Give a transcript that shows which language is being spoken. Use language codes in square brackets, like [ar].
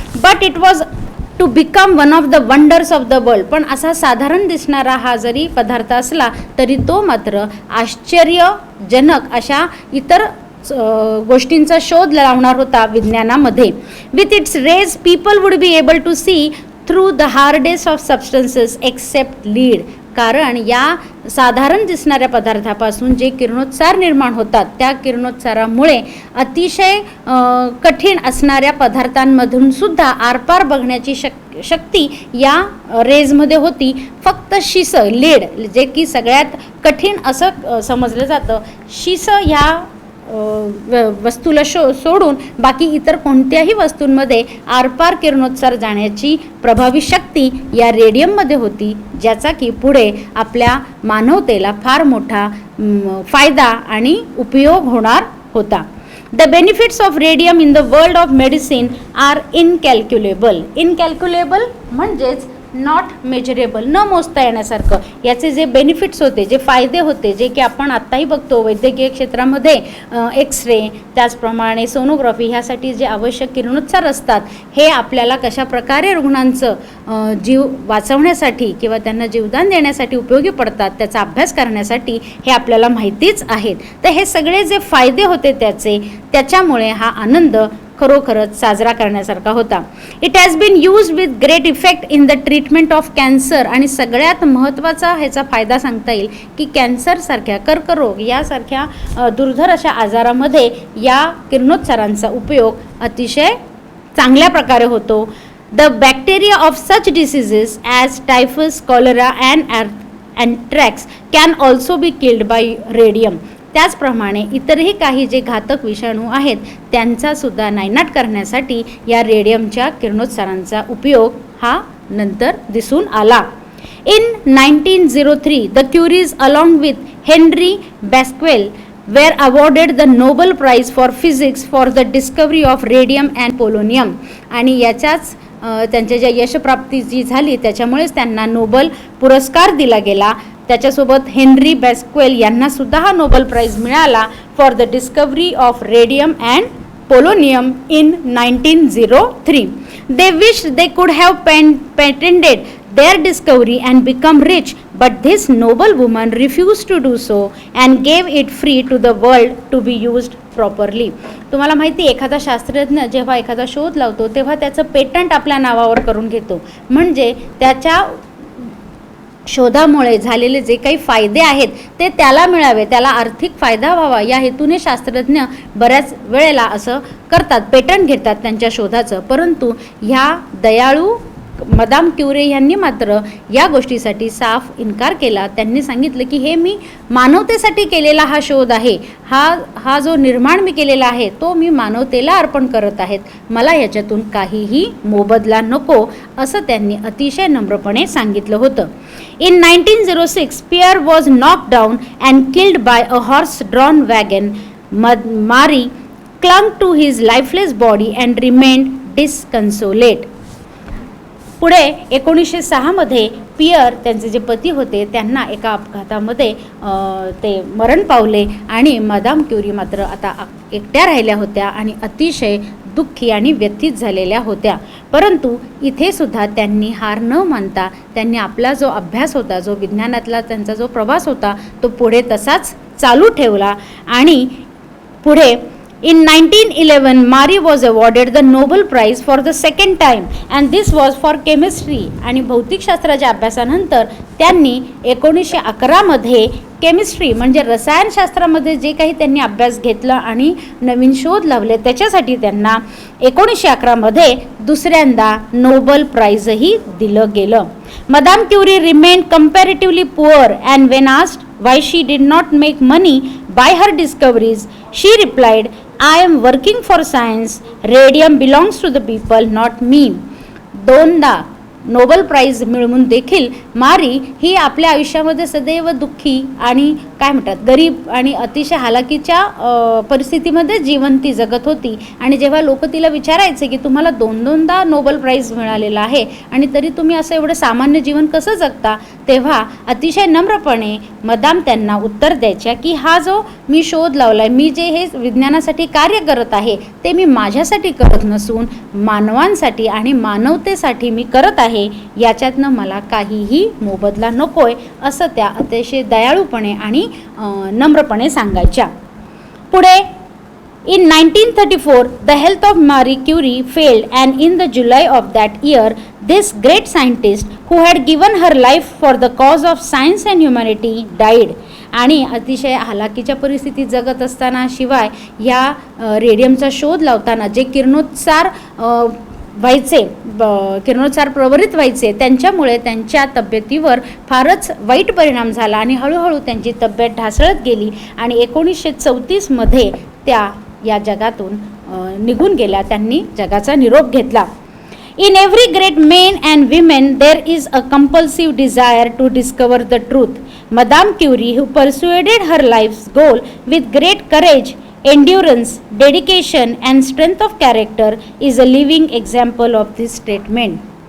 [en] But it was to become one of the wonders of the world. [mr] पण असा साधारण दिसणारा हा जरी पदार्थ असला तरी तो मात्र आश्चर्यजनक अशा इतर गोष्टींचा शोध लावणार होता विज्ञानामध्ये. [en] With its rays people would be able to see through the hardest of substances except lead. [mr] कारण या साधारण दिसणाऱ्या पदार्थापासून जे किरणोत्सार निर्माण होतात त्या किरणोत्सारामुळे अतिशय कठीण असणाऱ्या पदार्थांमधून सुद्धा आरपार बघण्याची शक्ती या रेजमध्ये होती. फक्त शिस लीड जे की सगळ्यात कठीण असं समजलं जातं शिस ह्या वस्तूला सोडून बाकी इतर कोणत्याही वस्तूंमध्ये आरपार किरणोत्सार जाण्याची प्रभावी शक्ती या रेडियममध्ये होती ज्याचा की पुढे आपल्या मानवतेला फार मोठा फायदा आणि उपयोग होणार होता. [en] The benefits of radium in the world of medicine are incalculable. Incalculable [mr] म्हणजेच [en] not measurable, [mr] न मोजता येण्यासारखं. याचे जे बेनिफिट्स होते, जे फायदे होते, जे की आपण आत्ताही बघतो वैद्यकीय क्षेत्रामध्ये एक्स-रे, त्याचप्रमाणे सोनोग्राफी ह्यासाठी जे आवश्यक किरणोत्सार असतात, हे आपल्याला कशा प्रकारे रुग्णांचं जीव वाचवण्यासाठी किंवा त्यांना जीवदान देण्यासाठी उपयोगी पडतात, त्याचा अभ्यास करण्यासाठी हे आपल्याला माहितीच आहेत. तर हे सगळे जे फायदे होते त्याच्यामुळे हा आनंद खरोखरच साजरा करण्यासारखा होता. [en] It has been use with great effect in the treatment of cancer. [mr] आणि सगळ्यात महत्त्वाचा ह्याचा फायदा सांगता येईल की कॅन्सरसारख्या, कर्करोग यासारख्या दुर्धर अशा आजारामध्ये या किरणोत्सारांचा उपयोग अतिशय चांगल्या प्रकारे होतो. [en] The bacteria of such diseases as typhus, cholera and anthrax can also be killed by radium. [mr] त्याचप्रमाणे इतरही काही जे घातक विषाणू आहेत त्यांचासुद्धा नायनाट करण्यासाठी या रेडियमच्या किरणोत्सारांचा उपयोग हा नंतर दिसून आला. [en] In 1903 the Curies along with Henri Becquerel were awarded the Nobel Prize for Physics for the discovery of radium and polonium. [mr] आणि याच्याच त्यांच्या ज्या यशप्राप्ती जी झाली त्याच्यामुळेच त्यांना नोबल पुरस्कार दिला गेला. त्याच्यासोबत हेनरी बॅस्क्वेल यांना सुद्धा हा नोबल प्राइज मिळाला [en] For the discovery of radium and polonium in 1903. They wished they could have patented their discovery and become rich, but this noble woman refused to do so and gave it free to the world to be used properly. [mr] तुम्हाला माहिती, एखादा शास्त्रज्ञ जेव्हा एखादा शोध लावतो तेव्हा त्याचं पेटंट आपल्या नावावर करून घेतो. म्हणजे त्याच्या शोधामुळे झालेले जे काही फायदे आहेत ते त्याला मिळावे, त्याला आर्थिक फायदा व्हावा या हेतूने शास्त्रज्ञ बऱ्याच वेळेला असं करतात, पेटंट घेतात त्यांच्या शोधाचं. परंतु ह्या दयाळू मदाम क्युरे यांनी मात्र या गोष्टीसाठी साफ इन्कार केला. त्यांनी सांगितलं की हे मी मानवतेसाठी केलेला हा शोध आहे, हा जो निर्माण मी केलेला आहे तो मी मानवतेला अर्पण करत आहेत, मला याच्यातून काहीही मोबदला नको, असं त्यांनी अतिशय नम्रपणे सांगितलं होतं. [en] In 1906, Pierre was knocked down and killed by a horse-drawn wagon. Marie clung to his lifeless body and remained disconsolate. [mr] पुढे 1906 मध्ये पियर, त्यांचे जे पती होते, त्यांना एका अपघातामध्ये ते मरण पावले आणि मदाम क्युरी मात्र आता एकट्या राहिल्या होत्या आणि अतिशय दुःखी आणि व्यथित झालेल्या होत्या. परंतु इथे सुद्धा त्यांनी हार न मानता त्यांनी आपला जो अभ्यास होता, जो विज्ञानातला त्यांचा जो प्रवास होता तो पुढे तसाच चालू ठेवला. आणि पुढे [en] in 1911 Marie was awarded the Nobel Prize for the second time and this was for chemistry. [mr] आणि भौतिकशास्त्राच्या अभ्यासानंतर त्यांनी 1911 मध्ये केमिस्ट्री म्हणजे रसायनशास्त्रामध्ये जे काही त्यांनी अभ्यास घेतला आणि नवीन शोध लावले त्याच्यासाठी त्यांना 1911 मध्ये दुसऱ्यांदा नोबल प्राइजही दिलं गेलं. [en] Madame Curie remained comparatively poor and when asked why she did not make money by her discoveries, she replied, I am working for science. Radium belongs to the people, not me. [mr] दोनदा Nobel price मिळवून देखील मारी ही आपल्या आयुष्यामध्ये सदैव दुःखी आणि काय म्हणतात गरीब आणि अतिशय हालाकीच्या परिस्थितीमध्ये जीवन ती जगत होती. आणि जेव्हा लोक तिला विचारायचे की तुम्हाला दोनदा नोबल प्राइज मिळालेला आहे आणि तरी तुम्ही असं एवढं सामान्य जीवन कसं जगता, तेव्हा अतिशय नम्रपणे मदाम त्यांना उत्तर द्यायच्या की हा जो मी शोध लावलाय, मी जे हे विज्ञानासाठी कार्य करत आहे ते मी माझ्यासाठी करत नसून मानवांसाठी आणि मानवतेसाठी मी करत आहे, याच्यातनं मला काहीही मोबदला नकोय, असं त्या अतिशय दयाळूपणे आणि नम्रपणे सांगायच्या. पुढे [en] in 1934 the health of Marie Curie failed and in the July of that year this great scientist who had given her life for the cause of science and humanity died. [mr] आणि अतिशय हालाकीच्या परिस्थितीत जगत असताना, शिवाय या रेडियमचा शोध लावताना जे किरणोत्सार व्हायचे, किरणोत्सार प्रवरित व्हायचे, त्यांच्यामुळे त्यांच्या तब्येतीवर फारच वाईट परिणाम झाला आणि हळूहळू त्यांची तब्येत ढासळत गेली आणि 1934 मध्ये त्या या जगातून निघून गेल्या, त्यांनी जगाचा निरोप घेतला. [en] In every great men and women there is a compulsive desire to discover the truth. Madame Curie, who pursued her life's goal with great courage, endurance, dedication and strength of character, is a living example of this statement.